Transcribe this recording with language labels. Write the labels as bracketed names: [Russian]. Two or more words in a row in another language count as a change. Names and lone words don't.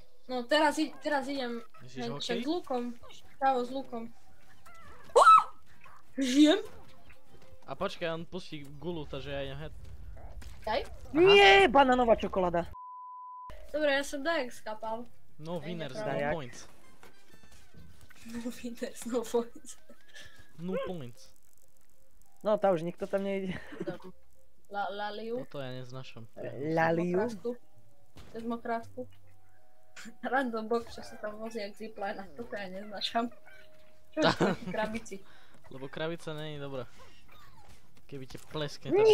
[Slovak] No teraz idem Myslíš hokej? však s lukom. Právo s lukom. Žijem? A počkaj, on pustí gulu, takže ja idem head. Kaj? Nie, bananová čokoláda. Dobre, ja som dajak skapal. [English] No winners, no [Slovak] Dajak. [English] points. No winners, no points. No points. [Slovak] No, tá už nikto tam nejde. Laliu. Toto ja neznášam. Laliu. Sedmokrátku. [English] Random box, [Slovak] čo sa tam vozí jak zipline, toto ja neznášam. Čo je v krabici? Lebo krabica není dobrá. Keby te pleskne, tak